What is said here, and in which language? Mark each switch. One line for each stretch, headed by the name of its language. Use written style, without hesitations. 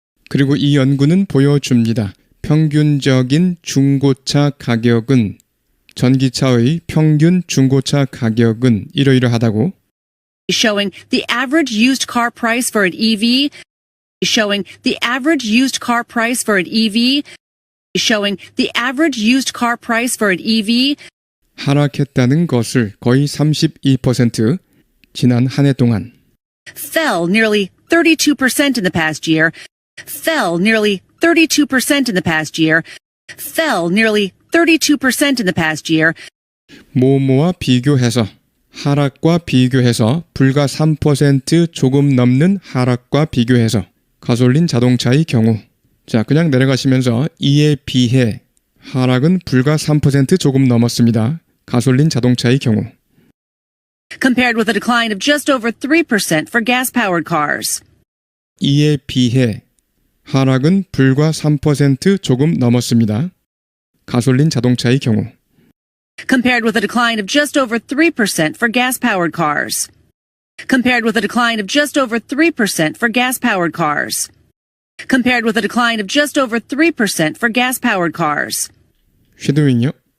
Korean: 그리고 이 연구는 보여줍니다. 평균적인 중고차 가격은 전기차의 평균 중고차 가격은 이러이러하다고
English: showing the average used car price for an EV, showing the average used car price for an EV, showing the average used car price for an EV,
Korean: 하락했다는 것을 거의 32% 지난 한 해 동안
English: fell nearly 32% in the past year, fell nearly 32% in the past year, fell nearly 32% in the past year,
Korean: 뭐뭐와 비교해서 하락과 비교해서 불과 3% 조금 넘는 하락과 비교해서 가솔린 자동차의 경우 자 그냥 내려가시면서 이에 비해 하락은 불과 3% 조금 넘었습니다. 가솔린 자동차의 경우
English: compared with a decline of just over 3% for gas-powered cars.
Korean: 이에 비해 하락은 불과 3% 조금 넘었습니다. 가솔린 자동차의 경우
English: compared with a decline of just over 3% for gas-powered cars. Compared with a decline of just over 3% for gas-powered cars. Compared with a decline of just over 3% for gas-powered cars.
Korean: 쉐도잉요.